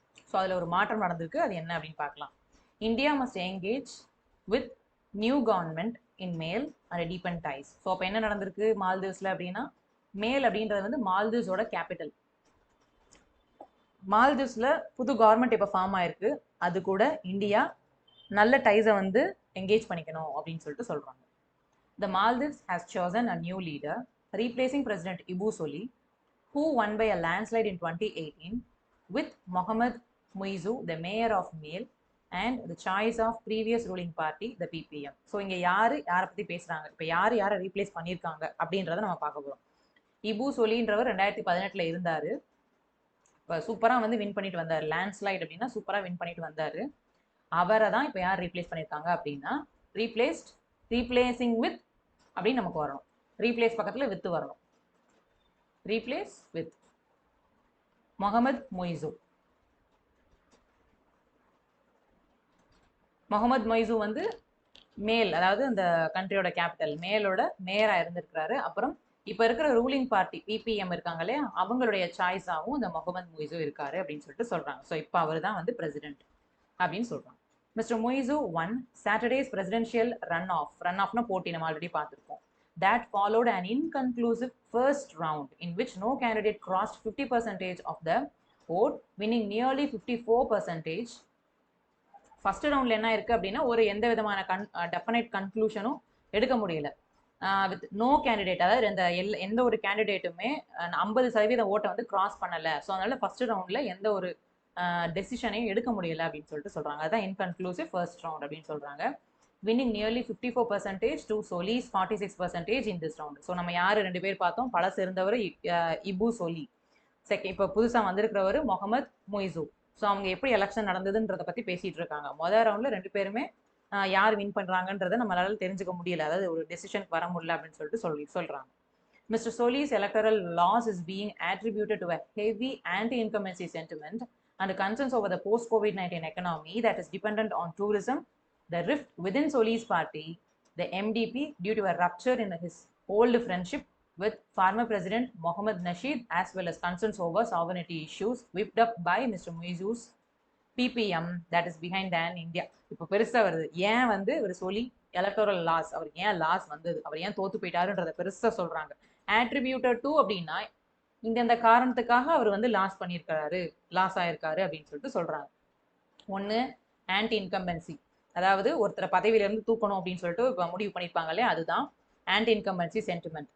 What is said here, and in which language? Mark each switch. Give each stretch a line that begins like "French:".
Tamil: So அதில் ஒரு மாற்றம் நடந்திருக்கு. அது என்ன அப்படின்னு பார்க்கலாம்.
English: India must engage with new government in Male and deepen ties.
Tamil: So அப்போ என்ன நடந்திருக்கு மால்தீவ்ஸில் அப்படின்னா, மேல் அப்படின்றது வந்து மால்தீவ்ஸோட கேபிட்டல். மால்தீவ்ஸில் புது கவர்மெண்ட் இப்போ ஃபார்ம் ஆயிருக்கு. அது கூட இந்தியா நல்ல டைஸை வந்து என்கேஜ் பண்ணிக்கணும் அப்படின்னு சொல்லிட்டு சொல்கிறாங்க.
English: The Maldives has chosen a new leader, replacing President Ibu Soli, who won by a landslide in 2018, with Mohammad Muizu, the mayor of Male, and the choice of previous ruling party, the PPM.
Tamil: So இங்கே யாரை பற்றி பேசுகிறாங்க, இப்போ யாரை replace பண்ணியிருக்காங்க அப்படின்றத நம்ம பார்க்க போகிறோம். இபு சொலின்றவர் 2018 இருந்தார். இப்போ சூப்பராக வந்து வின் பண்ணிட்டு வந்தார். லேண்ட்ஸ்லைட் அப்படின்னா சூப்பராக வின் பண்ணிட்டு வந்தார். அவரை தான் இப்போ யார் ரீப்ளேஸ் பண்ணியிருக்காங்க அப்படின்னா, ரீப்ளேசிங் வித் அப்படின்னு நமக்கு வரணும். ரீப்ளேஸ் பக்கத்தில் வித் வரணும். Replace with Mohammed மொய்சு. முகமது மொய்சு வந்து மேல், அதாவது அந்த கண்ட்ரியோட கேபிட்டல் மேலோட மேயராக இருந்திருக்கிறாரு. அப்புறம் இப்போ இருக்கிற ரூலிங் பார்ட்டி பிபிஎம் இருக்காங்க இல்லையா, அவங்களுடைய சாய்ஸாகவும் இந்த முகமது மொய்சு இருக்காரு அப்படின்னு சொல்லிட்டு சொல்றாங்க. ஸோ இப்போ அவர் தான் வந்து பிரசிடென்ட் அப்படின்னு சொல்றாங்க. Mister மொய்சு
English: won Saturday's presidential run ஆஃப்னா
Tamil: போட்டி நம்ம ஆல்ரெடி பார்த்துருக்கோம்.
English: That followed an inconclusive first round in which no candidate crossed 50% of the vote, winning nearly 54%.
Tamil: First ரவுண்டில் என்ன இருக்குது அப்படின்னா, ஒரு எந்த விதமான டெஃபினைட் கன்க்ளூஷனும் எடுக்க முடியல. வித் நோ கேண்டிடேட், அதாவது எந்த ஒரு கேண்டிடேட்டுமே 50% ஓட்டை வந்து கிராஸ் பண்ணலை. ஸோ அதனால ஃபர்ஸ்ட் ரவுண்டில் எந்த ஒரு டெசிஷனையும் எடுக்க முடியல அப்படின்னு சொல்லிட்டு சொல்கிறாங்க. அதுதான் இன்கன்க்ளூசிவ் ஃபர்ஸ்ட் ரவுண்ட் அப்படின்னு சொல்கிறாங்க.
English: winning nearly 54% to Soli's 46% in this round.
Tamil: So நம்ம யார் ரெண்டு பேர் பார்த்தோம், பழசு இருந்தவர் இபு சொலி, இப்போ புதுசாக வந்திருக்கிறவர் முகமது மொய்சு. ஸோ அவங்க எப்படி எலெக்ஷன் நடந்ததுன்றதை பற்றி பேசிகிட்டு இருக்காங்க. முதல் ரவுண்டில் ரெண்டு பேருமே யார் வின் பண்ணுறாங்கன்றதை நம்மளால தெரிஞ்சுக்க முடியல, அதாவது ஒரு டெசிஷனுக்கு வர முடியல அப்படின்னு சொல்லிட்டு சொல்கிறாங்க.
English: Mr. Soli's electoral loss is being attributed to a heavy anti-incumbency sentiment and concerns over the post-COVID-19 economy that is dependent on tourism, the rift within Soli's party, the MDP, due to a rupture in his old friendship with former President Mohammad Nasheed, as well as concerns over sovereignty issues whipped up by Mr. Muizu's PPM that is behind an India.
Tamil: இப்போ பெருசாக வருது. ஏன் வந்து ஒரு சொல்லி electoral loss, அவர் ஏன் loss வந்தது, அவர் ஏன் தோத்து போயிட்டாருன்றதை பெருசாக சொல்கிறாங்க. ஆட்ரிபியூட்டட் டு அப்படின்னா இந்த காரணத்துக்காக அவர் வந்து லாஸ் ஆயிருக்காரு அப்படின்னு சொல்லிட்டு சொல்கிறாங்க. ஒன்று ஆன்டி இன்கம்பன்சி, அதாவது ஒருத்தரை பதவியிலேருந்து தூக்கணும் அப்படின்னு சொல்லிட்டு இப்போ முடிவு பண்ணியிருப்பாங்க இல்லையா, அதுதான் ஆன்டி இன்கம்பன்சி சென்டிமெண்ட்.